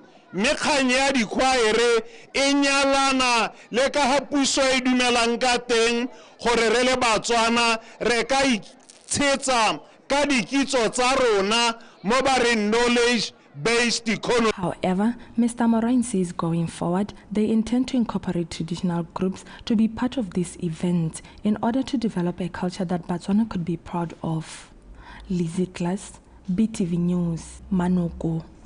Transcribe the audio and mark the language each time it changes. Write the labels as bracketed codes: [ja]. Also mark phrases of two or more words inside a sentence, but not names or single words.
[tn] Mekganya ya dikwaere e nyalana le ka ha puso e dumelang ka teng gore re le Batswana re ka itshetsa ka dikitso tsa rona mo ba re [en] knowledge-based economy. However, Mr. Morain says going forward, they intend to incorporate traditional groups to be part of this event in order to develop a culture that Botswana could be proud of. Lizzie Class, BTV News, Manoko.